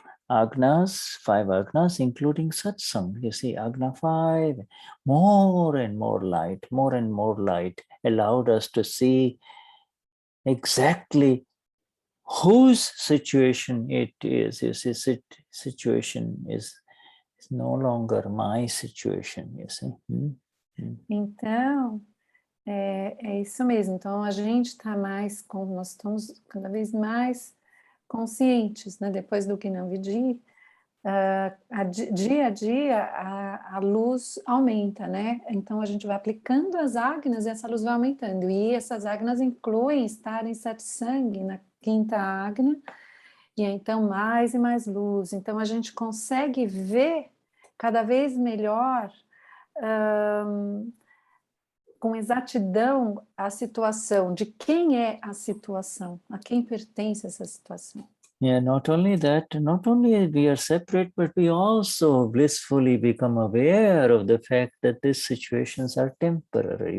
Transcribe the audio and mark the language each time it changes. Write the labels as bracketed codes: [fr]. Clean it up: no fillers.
[en] Agnas, 5 agnas, including satsang. You see, agna 5, more and more light allowed us to see exactly whose situation it is. You see, situation is no longer my situation, you see. [pt] Então, é isso mesmo. Então, a gente está nós estamos cada vez mais conscientes, né? Depois do Gnani, dia a dia a luz aumenta, né? Então a gente vai aplicando as agnas e essa luz vai aumentando. E essas agnas incluem estar em satsang, na 5ª agna, e então mais e mais luz. Então a gente consegue ver cada vez melhor, com exatidão, a situação, de quem é a situação, a quem pertence essa situação. [en] Yeah, not only that, not only we are separate, but we also blissfully become aware of the fact that these situations are temporary.